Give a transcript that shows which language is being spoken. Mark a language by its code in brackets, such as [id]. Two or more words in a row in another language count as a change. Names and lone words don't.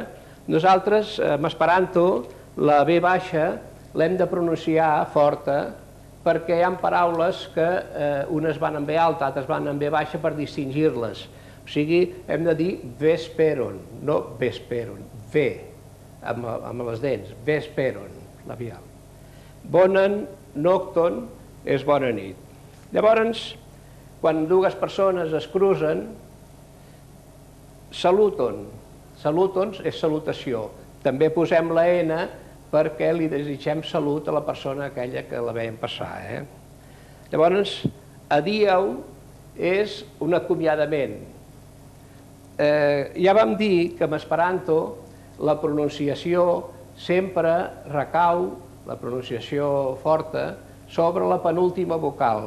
[ca] Nosaltres, en esperanto, la V baixa l'hem de pronunciar forta, perquè hi ha paraules que unes van en V alta, altres van en V baixa per distingir-les. O sigui, hem de dir vesperon, no vesperon, V, amb les dents, vesperon, labial. [eo] Bonen nocton [ca] és bona nit. Llavors, quan dues persones es cruzen, saluton. Salutons és salutació. També posem la N perquè li desitgem salut a la persona aquella que la veiem passar. Llavors, adieu és un acomiadament. Ja vam dir que en esperanto la pronunciació sempre recau, la pronunciació forta, sobre la penúltima vocal.